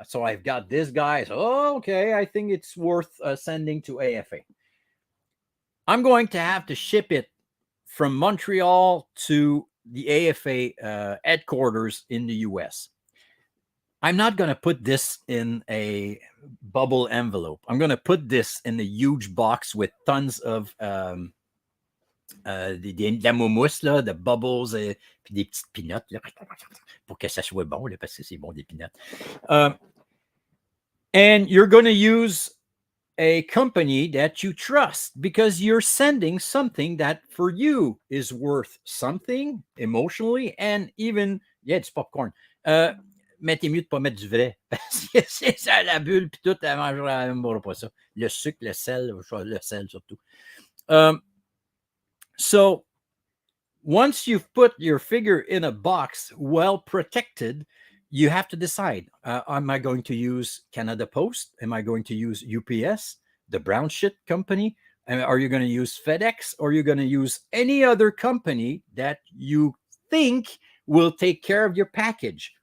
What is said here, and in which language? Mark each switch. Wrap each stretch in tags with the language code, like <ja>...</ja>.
<en>So I've got this guy. So, okay, I think it's worth sending to AFA. I'm going to have to ship it from Montreal to the AFA headquarters in the US. I'm not going to put this in a bubble envelope. I'm going to put this in a huge box with tons of</en> <fr>de la moumoute, là, de bubbles, puis des petites peanuts, là, pour que ça soit bon, là, parce que c'est bon des peanuts.</fr> <en>And you're going to use a company that you trust, because you're sending something that for you is worth something emotionally, and even, yeah, it's popcorn.</en> <fr>Mais t'es mieux de pas mettre du vrai, parce que c'est ça, la bulle, puis tout, elle mangera pas ça. Le sucre, le sel surtout.</fr> <en>So once you've put your figure in a box, well protected, you have to decide, am I going to use Canada Post? Am I going to use UPS? the brown shit company? And are you going to use FedEx, or are you going to use any other company that you think will take care of your package?</en>